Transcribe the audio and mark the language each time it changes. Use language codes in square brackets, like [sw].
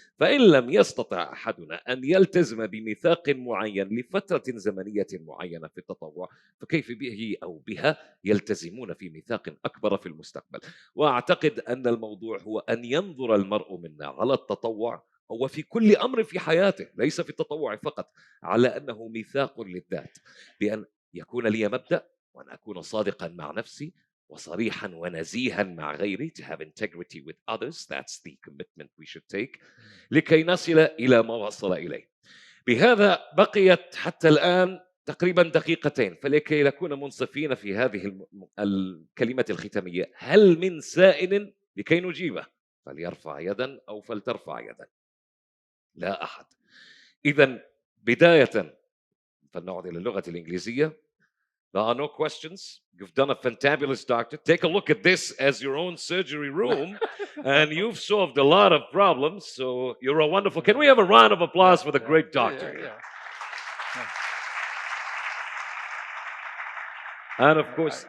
[ar] فإن لم يستطع أحدنا أن يلتزم بميثاق معين لفترة زمنية معينة في التطوع، فكيف به أو بها يلتزمون في ميثاق أكبر في المستقبل؟ وأعتقد أن الموضوع هو أن ينظر المرء منا على التطوع وفي كل أمر في حياته، ليس في التطوع فقط، على أنه ميثاق للذات، بأن يكون لي مبدأ وأن أكون صادقا مع نفسي وصريحا ونزيها مع غيري. [en] To have integrity with others, that's the commitment we should take [ar] لكي نصل إلى ما وصل إليه. بهذا بقيت حتى الآن تقريبا دقيقتين، فلكي نكون منصفين في هذه الكلمة الختامية، هل من سائل لكي نجيبه؟ فليرفع يدا أو فلترفع يدا. لا أحد. إذن بداية فلنعود إلى اللغة الإنجليزية. [en] There are no questions. You've done a fantabulous doctor. Take a look at this as your own surgery room, and you've solved a lot of problems. So you're a wonderful. Can we have a round of applause for the great doctor? And of course,